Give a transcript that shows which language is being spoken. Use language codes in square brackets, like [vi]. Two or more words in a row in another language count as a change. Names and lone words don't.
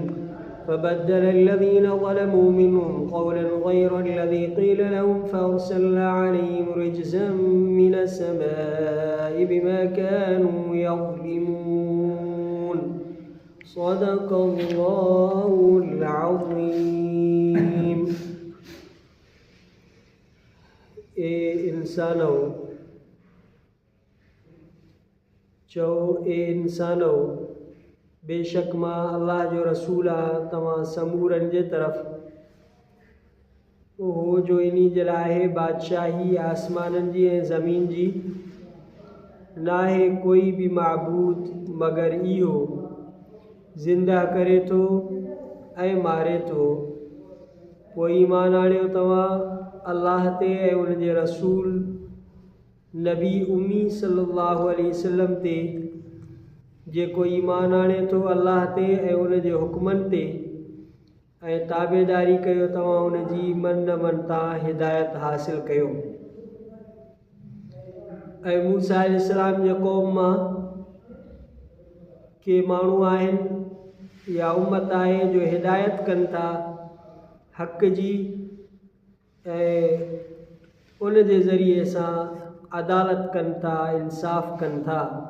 [ar] فبدل الذين ظلموا منهم قولا غير الذي قيل لهم فأرسلنا عليهم رجزا من السماء بما كانوا يظلمون. صدق الله العظيم. [sd] इंसानो बेशक मां अल्लाह जो रसूल आहे तव्हां समूरनि जे तरफ़ उहो जो इन्ही जे लाइ बादशाही आसमाननि जी ऐं ज़मीन जी नाहे कोई बि माबूद मगर इहो ज़िंदा करे थो ऐं मारे थो। पोइ ईमान आणियो तव्हां अल्लाह ते ऐं उन जे रसूल नबी उम्मी [ar] صلى الله عليه وسلم [sd] ते जेको ईमान आणे थो अल्लाह ते ऐं उन जे हुक्मनि ते ऐं ताबेदारी कयो तव्हां उन जी मन तां हिदायत हासिल कयो। ऐं मूसा अलैहिस्सलाम जे क़ौम मां के माण्हू आहिनि या उम्मत आहे जो हिदायत कनि था हक़ जी ऐं उन जे ज़रिए सां अदालत कनि था इंसाफ़ कनि था।